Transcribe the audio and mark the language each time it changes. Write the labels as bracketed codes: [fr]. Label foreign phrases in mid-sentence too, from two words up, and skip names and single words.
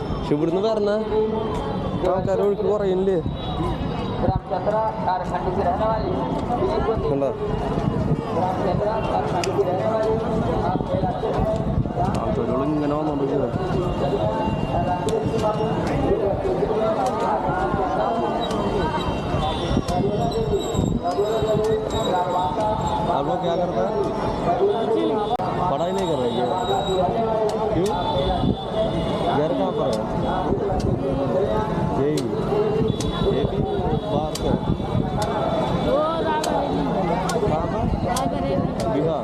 [ml] പക്ഷെ ഇവിടുന്ന് വരണ ആൾക്കാരെ ഒഴുക്ക് കുറയില്ലേ? കണ്ടോ ആൾക്കാരുകൾ ഇങ്ങനെ വന്നോണ്ടിരിക്കുക. [hi] आप लोग क्या करते हैं? पढ़ाई नहीं कर रहे हैं? क्यों? घर कहाँ पर है? यही बाहर से बिहार।